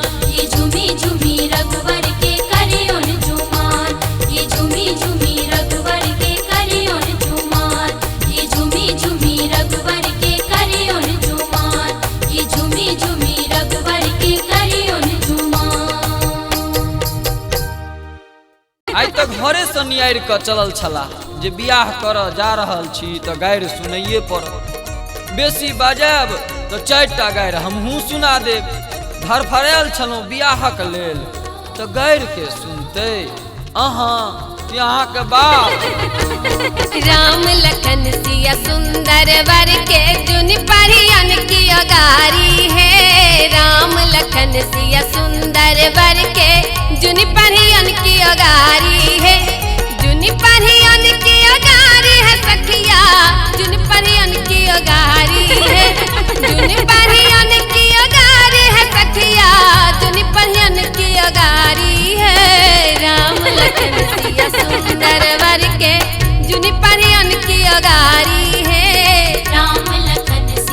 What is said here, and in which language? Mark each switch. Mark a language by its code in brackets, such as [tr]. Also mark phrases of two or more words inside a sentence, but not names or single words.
[mai] ये झूमी झूमी रघुवर के करियो न झुमान, ये झूमी झूमी रघुवर के करियो न झुमान, ये झूमी झूमी रघुवर के करियो न झुमान, ये झूमी झूमी रघुवर के करियो न झुमान। आइ तक घरे से नियारि कऽ चलल छलाह जे बियाह करऽ जा रहल छी तऽ गारि सुनैये पड़त। बेसी बाजायब तऽ 4टा गारि हमहूँ सुना देब। धरफरायल छलहुँ बियाहक लेल तऽ गारि के सुनतै अहाँ कि अहाँके बाप। राम लखन सिया सुंदर वर के जुन परियन की अगारी है। राम लखन सिया सुंदर वर के जुन परियन की अगारी है। जुन परियन की अगारी है सखिया, जुन परियन की अगारी है। जुन परियन की अगारी है सखिया, जुन परियन की अगारी है। राम लखन सिया सुंदर वर के जुन परियन की अगारी है। राम लखन